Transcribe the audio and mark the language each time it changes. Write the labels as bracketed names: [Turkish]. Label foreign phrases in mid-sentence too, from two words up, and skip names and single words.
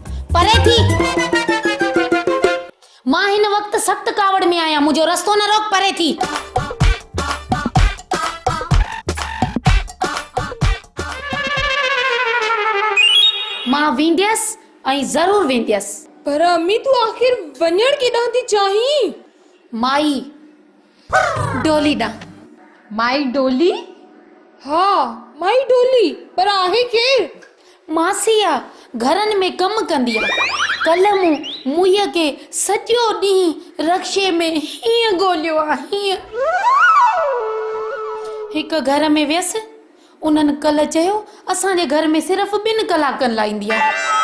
[Sindhi] मां हिन वक़्तु सख़्त कावड़ में आहियां. मुंहिंजो रस्तो न रोक. परे थी. मां वेंदसि ऐं ज़रूर वेंदसि. पर अम्मी तू आखिर वञण केॾांहुं थी चाहीं? माई डोली ॾांहुं. माई डोली? हा माई डोली. पर आहे केरु? मासी आहे. घरनि में कमु कंदी आहे. कल्ह मूं मुईअ खे सॼो ॾींहुं रक्शे में हीअं ॻोल्हियो आहे. हीअं हिकु घर में वियसि. उन्हनि कल्ह चयो असांजे घर में सिर्फ़ु 2 कलाकनि लाइ ईंदी आहे.